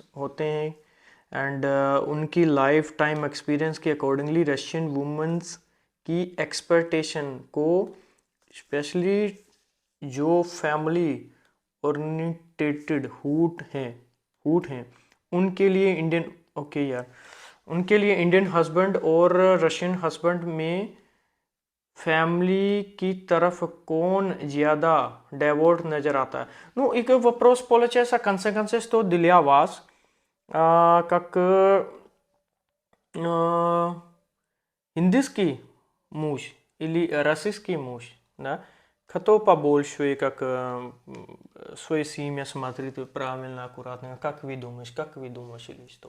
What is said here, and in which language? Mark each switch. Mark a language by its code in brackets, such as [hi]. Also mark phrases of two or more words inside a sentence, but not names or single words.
[hi] होते हैं, एंड उनकी [en] life time experience [hi] के [en] accordingly Russian womens [hi] की एक्सपेक्टेशन को, स्पेशली जो [en] family oriented [hi] हूट हैं उनके लिए इंडियन, ओके यार, उनके लिए [en] Indian husband [hi] और [en] Russian husband [hi] में फैमिली की तरफ कौन ज़्यादा डेवोट नज़र आता है? [ru] Ну, и вопрос получается, в конце концов, что для вас, как индийский муж или российский муж, да, кто побольше, как свою семью смотрит правильно, аккуратно, как вы думаешь или что?